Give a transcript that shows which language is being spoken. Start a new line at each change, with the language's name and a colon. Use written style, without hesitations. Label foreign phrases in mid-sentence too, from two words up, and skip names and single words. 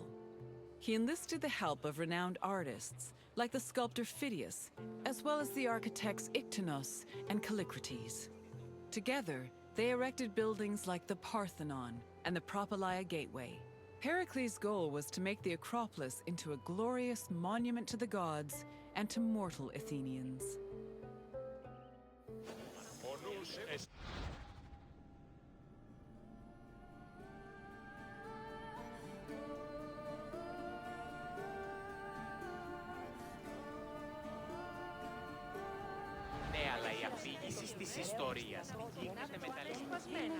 English: He enlisted the help of renowned artists, like the sculptor Phidias, as well as the architects Iktinos and Callicrates. Together, They erected buildings like the Parthenon and the Propylaea Gateway. Pericles' goal was to make the Akropolis into a glorious monument to the gods and to mortal Athenians.
Greek: Ο νους Ναι, αλλά η αφήγηση της ιστορίας γίνεται με τα λεπτομένα.